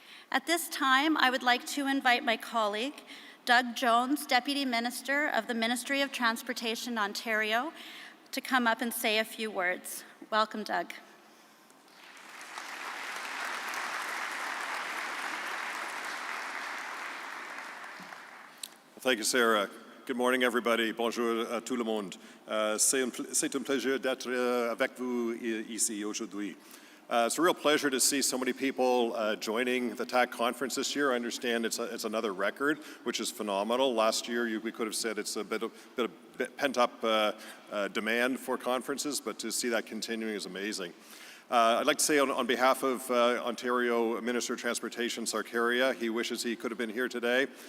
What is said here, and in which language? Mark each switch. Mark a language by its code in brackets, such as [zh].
[en] At this time, I would like to invite my colleague, Doug Jones, Deputy Minister of the Ministry of Transportation, Ontario, to come up and say a few words. Welcome, Doug. Thank you, Sarah. Good morning, everybody. [fr] Bonjour à tout le monde. C'est un plaisir d'être avec vous ici aujourd'hui. [en] It's a real pleasure to see so many people joining the TAC conference this year. I understand it's another record, which is phenomenal. Last year, we could have said it's a bit of pent-up demand for conferences, but to see that continuing is amazing. I'd like to say on behalf of Ontario Minister of Transportation, Sarkaria, he wishes he could have been here today.